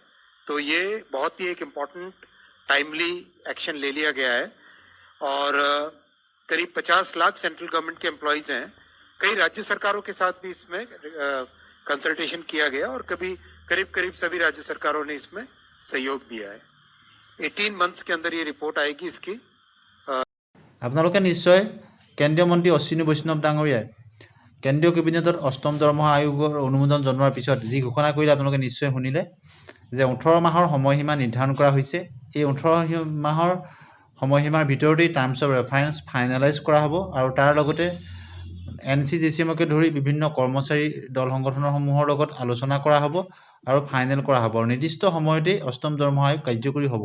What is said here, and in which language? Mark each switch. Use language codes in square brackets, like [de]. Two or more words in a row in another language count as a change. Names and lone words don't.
[hi] तो ये बहुत ही एक [en] important timely action [hi] ले लिया गया है और करीब 50 लाख [en] central government [hi] के एम्प्लॉयज़ हैं। कई राज्य सरकारों के साथ भी इसमें कंसल्टेशन किया गया और करीब सभी राज्य सरकारों ने इसमें सहयोग दिया है। 18 मंथ्स के अंदर ये रिपोर्ट आएगी इसकी। [as] আপোনালোকে নিশ্চয় কেন্দ্ৰীয় মন্ত্ৰী অশ্বিনী বৈষ্ণৱ ডাঙৰীয়াই কেন্দ্ৰীয় কেবিনেটত 8ম দৰমহা আয়োগৰ অনুমোদন জনোৱাৰ পিছত যি ঘোষণা কৰিলে আপোনালোকে নিশ্চয় শুনিলে যে 18 মাহৰ সময়সীমা নিৰ্ধাৰণ কৰা হৈছে। এই 18 মাহৰ সময়সীমাৰ ভিতৰতেই [en] terms of reference finalize [as] কৰা হ'ব আৰু তাৰ লগতে NCGCMকে ধৰি বিভিন্ন কৰ্মচাৰী দল সংগঠনসমূহৰ লগত আলোচনা কৰা হ'ব আৰু ফাইনেল কৰা হ'ব আৰু নিৰ্দিষ্ট সময়তে 8ম দৰমহা আয়োগ কাৰ্যকৰী হ'ব।